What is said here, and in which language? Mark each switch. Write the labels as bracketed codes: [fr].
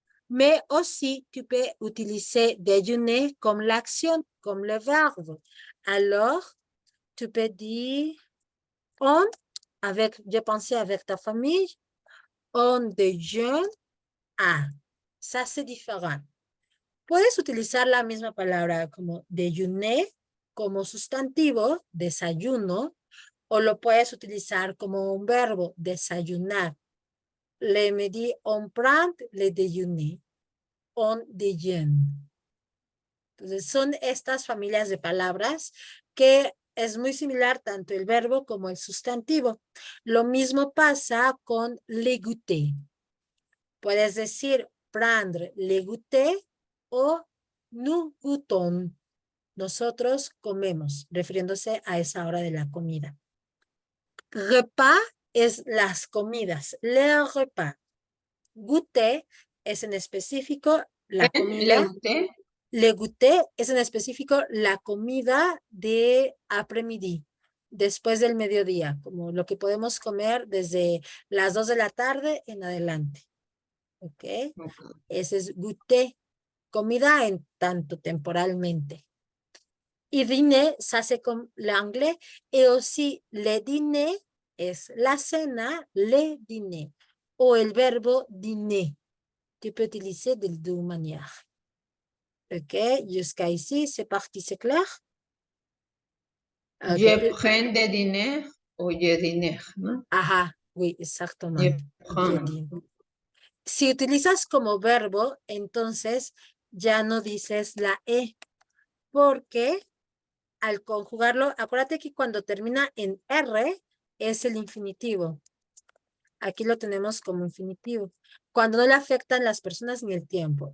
[fr] Mais aussi, tu peux utiliser déjeuner comme l'action, comme le verbe. Alors, tu peux dire on, je pensais avec ta famille, on déjeune à. Ça, c'est différent. [es] Puedes utilizar la misma palabra como desayuné como sustantivo, desayuno, o lo puedes utilizar como un verbo, desayunar. [fr] Le midi on prend le déjeuner, on déjeune. [es] Entonces, son estas familias de palabras que es muy similar tanto el verbo como el sustantivo. Lo mismo pasa con le goûter. Puedes decir [fr] prendre le goûter [es] o [fr] nous goûtons. [es] Nosotros comemos, refiriéndose a esa hora de la comida. Repas es las comidas, le repas. Goûter es en específico la comida. Le goûter es en específico la comida de après-midi, después del mediodía, como lo que podemos comer desde las 2 de la tarde en adelante. ¿Ok? Ese es goûter, comida en tanto temporalmente. Y dîner, [fr] ça c'est comme l'anglais, et aussi [es] le dîner es la cena, le dîner, o el verbo dîner. [fr] Tu peux utiliser de deux manières. Ok, jusqu'à ici, c'est parti, c'est clair? Okay. Je prends de dîner ou je dîner, ¿no? Ajá, oui, exactement. Je prends. Je dîne. [es] Si utilizas como verbo, entonces ya no dices la E, porque al conjugarlo, acuérdate que cuando termina en R es el infinitivo. Aquí lo tenemos como infinitivo. Cuando no le afectan las personas ni el tiempo.